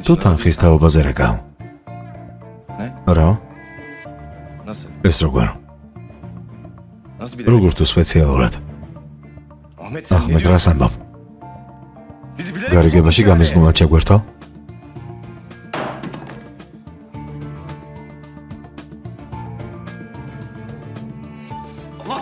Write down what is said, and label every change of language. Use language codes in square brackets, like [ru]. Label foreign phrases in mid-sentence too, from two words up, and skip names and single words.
[ka] თუ თანხის თაობაზე რეკავ. რა? [tr] Nasıl? [ka] ეს როგორ? [tr] Nasıl bir [ka] როგორ თუ სპეციალურად? [tr] Ahmet sen ne ახმედ diyorsun? [ka] რას ამბავ? [tr] Bizi bilerek [ka] გარიგებაში [tr] sokmuş [ka] გამიზნულად შეგვერთო? Allah